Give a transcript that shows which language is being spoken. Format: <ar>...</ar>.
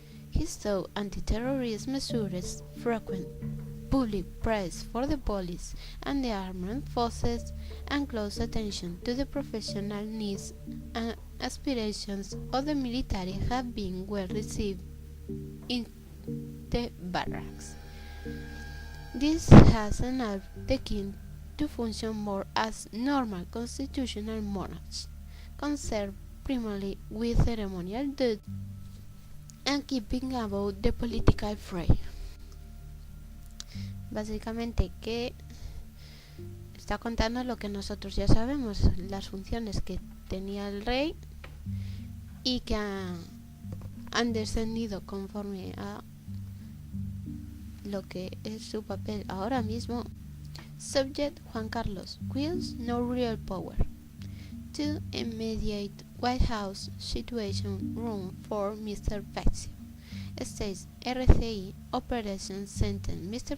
<en>He saw anti-terrorist measures, frequent public praise for the police and the armed forces, and close attention to the professional needs and aspirations of the military have been well received in the barracks. This has enabled the king to function more as normal constitutional monarchs, concerned primarily with ceremonial duty and keeping about the political fray.</en> <es>Básicamente que está contando lo que nosotros ya sabemos, las funciones que tenía el rey y que han descendido conforme a lo que es su papel ahora mismo.</es> <en>Subject: Juan Carlos wields no real power. To immediate White House situation room for Mr. Paxio. States RCI Operation Sentence Mr.</en>